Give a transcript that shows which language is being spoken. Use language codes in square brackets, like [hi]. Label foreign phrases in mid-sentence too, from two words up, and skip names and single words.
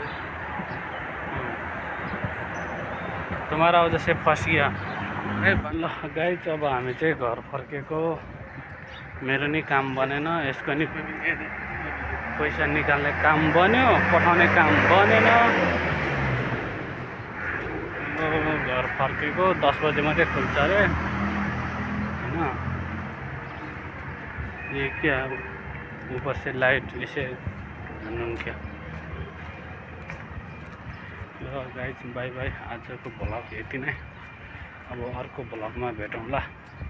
[hi] तुम्हारा वजह से फंस गया। [ne] ल गाइस, अब हामी चाहिँ घर फर्केको। मेरो नि काम बनेन, यसको नि पैसा निकाल्ने काम बन्यो, पठाउने काम बनेन। घर फर्केको 10 बजे मात्रै खुल्छ अरे हैन। [hi] ये क्या ऊपर से लाइट इसे क्या। [ne] ल गाइस, [en] bye bye. [ne] आजको भ्लग यति नै। अब अर्को भ्लगमा भेटौँला।